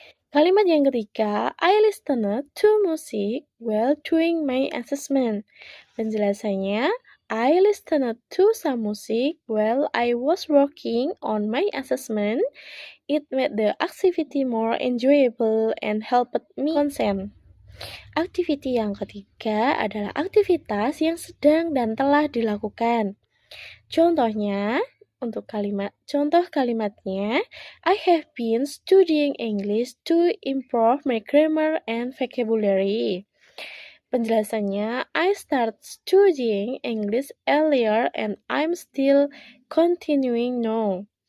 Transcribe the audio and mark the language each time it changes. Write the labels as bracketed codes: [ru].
[id] Kalimat yang ketiga, [en] I listened to music while doing my assessment. Penjelasannya, I listened to some music while I was working on my assessment. It made the activity more enjoyable and helped me concentrate. [id] Aktiviti yang ketiga adalah aktivitas yang sedang dan telah dilakukan. Contohnya, contoh kalimatnya, [en] I have been studying English to improve my grammar and vocabulary. Penjelasannya, I started studying English earlier and I'm still continuing now.